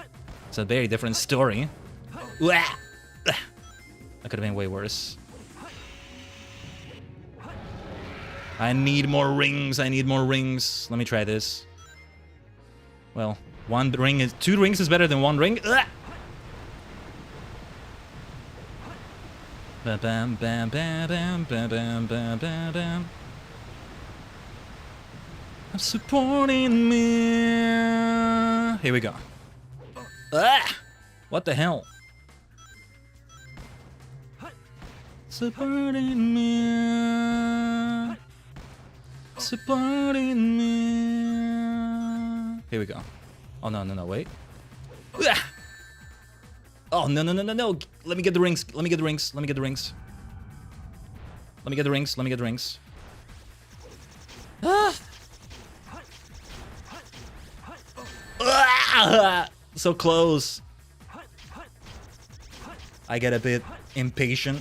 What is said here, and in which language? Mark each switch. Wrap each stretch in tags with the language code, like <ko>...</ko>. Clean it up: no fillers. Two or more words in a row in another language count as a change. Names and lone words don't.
<en>It's a very different story. That could have been way worse. I need more rings. I need more rings. Let me try this. Well, two rings is better than one ring. Bam, bam, bam, bam, bam, bam, bam, bam, bam, bam. I'm supporting me. Here we go. What the hell? Supporting me. Supporting me. Here we go. Oh, no, no, no, wait. Oh, no, no, no, no, no. Let me get the rings. Let me get the rings. Let me get the rings. Let me get the rings. Let me get the rings. So close. I get a bit impatient.</en>